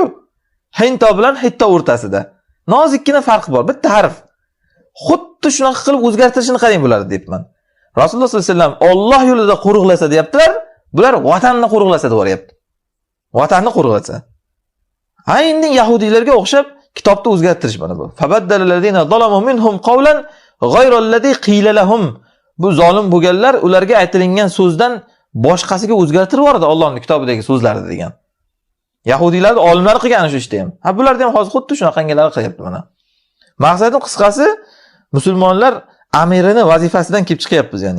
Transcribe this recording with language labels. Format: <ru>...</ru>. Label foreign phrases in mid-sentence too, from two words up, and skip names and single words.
<uz>Hinto bilan Hitto o'rtasida nozikkina farq bor, bitta harf. Xuddi shunaqa qilib o'zgartirishini qarang bular deyapman. Rasululloh</uz> <ar>صلى الله عليه وسلم</ar> <uz>Alloh yo'lida qo'riqlasa deyaptilar, bular vatanni qo'riqlasa deyapti. Vatanni qo'riqlasa. Ha, endi yahudiylarga o'xshab kitobni o'zgartirish mana bu.</uz> <ar>فبدل الذين ظلموا منهم قولا غير الذي قيل لهم.</ar> <uz>Bu zolim bo'lganlar ularga aytilingan so'zdan boshqasiga o'zgartirib yubordi Allohning kitobidagi so'zlarni degan. Yahudiylarning olimlari qilgan shu ishda ham. Ha, bularda ham hozir xuddi shunaqangalar qilyapti mana. Maqsadim qisqasi, musulmonlar amirini vazifasidan kelib chiqyapmiz, ya'ni.</uz>